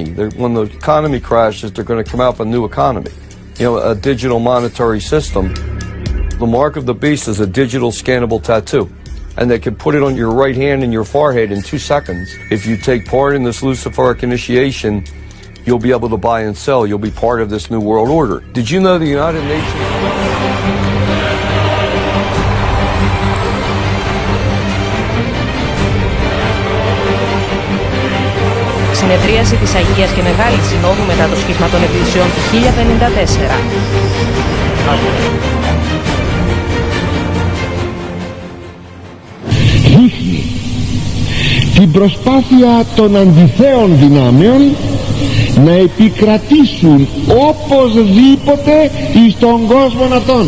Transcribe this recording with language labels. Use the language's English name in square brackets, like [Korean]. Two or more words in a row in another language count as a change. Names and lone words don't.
[English] When the economy crashes, they're going to come out with a new economy, you know, a digital monetary system. The mark of the beast is a digital scannable tattoo, and they can put it on your right hand and your forehead in 2 seconds. If you take part in this Luciferic initiation, you'll be able to buy and sell. You'll be part of this new world order. Did you know the United Nations... [Greek] Συνεδρίαση της Αγίας και Μεγάλης Συνόδου μετά το σχίσμα των Εκκλησιών του 1054. Δείχνει την προσπάθεια των αντιθέων δυνάμεων να επικρατήσουν οπωσδήποτε εις τον κόσμο αυτόν.